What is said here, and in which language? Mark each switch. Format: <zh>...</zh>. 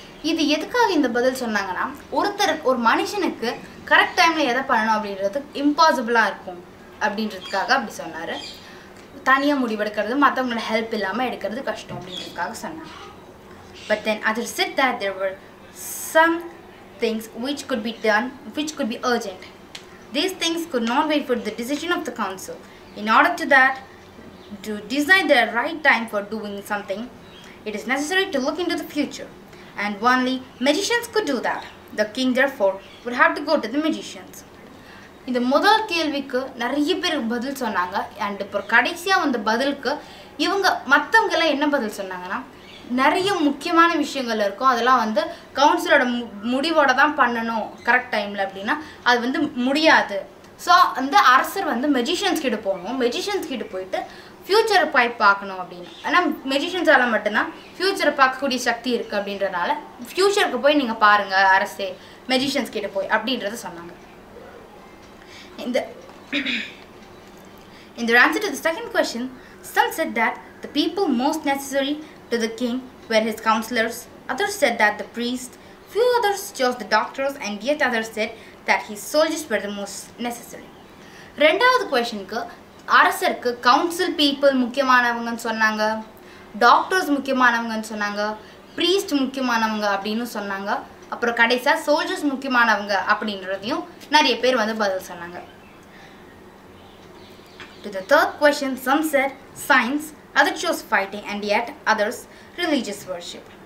<ta>இது எதுக்காக இந்த பதில் சொன்னாங்கன்னா, ஒரு மனுஷனுக்கு கரெக்ட் டைமில் எதை பண்ணணும் அப்படின்றது இம்பாசிபிளாக இருக்கும் அப்படின்றதுக்காக அப்படி சொன்னார். தனியாக முடிவெடுக்கிறது, மற்றவங்களோட ஹெல்ப் இல்லாமல் எடுக்கிறது கஷ்டம் அப்படின்றதுக்காக சொன்னாங்க.</ta> <en>But then others said that there were some things which could be urgent. These things could not wait for the decision of the council. In order to that, to decide the right time for doing something, it is necessary to look into the future, and only magicians could do that. The king therefore would have to go to the magicians.</en> <ta>இந்த முதல் கேள்விக்கு நிறைய பேர் பதில் சொன்னாங்க. And இப்போ கடைசியாக வந்த பதிலுக்கு இவங்க மற்றவங்கெல்லாம் என்ன பதில் சொன்னாங்கன்னா, நிறைய முக்கியமான விஷயங்கள் இருக்கும், அதெல்லாம் வந்து கவுன்சிலோட முடிவோட தான் பண்ணணும் கரெக்ட் டைமில் அப்படின்னா அது வந்து முடியாது. ஸோ வந்து அரசர் வந்து மெஜிஷியன்ஸ் கிட்ட போகணும், மெஜிஷியன்ஸ் கிட்ட போயிட்டு ஃப்யூச்சரை போய் பார்க்கணும் அப்படின்னு. ஆனால் மெஜிஷியன்ஸால் மட்டும்தான் ஃப்யூச்சரை பார்க்கக்கூடிய சக்தி இருக்குது அப்படின்றனால ஃப்யூச்சருக்கு போய் நீங்கள் பாருங்கள் அரசே மெஜிஷியன்ஸ் கிட்ட போய் அப்படின்றத சொன்னாங்க.</ta> <en>In their answer to the second question, some said that the people most necessary to the king were his counselors, others said that the priest, few others chose the doctors, and yet others said that his soldiers were the most necessary.</en> <ta>ரெண்டாவது கொஸ்டினுக்கு அரசருக்கு council people முக்கியமானவங்கன்னு சொன்னாங்க, doctors முக்கியமானவங்கன்னு சொன்னாங்க, priest முக்கியமானவங்க அப்படின்னு சொன்னாங்க, அப்புறம் கடைசியாக soldiers முக்கியமானவங்க அப்படின்றதையும் நிறைய பேர் வந்து பதில் சொன்னாங்க.</ta> <en>To the third question, some said science, others chose fighting, and yet others religious worship.</en>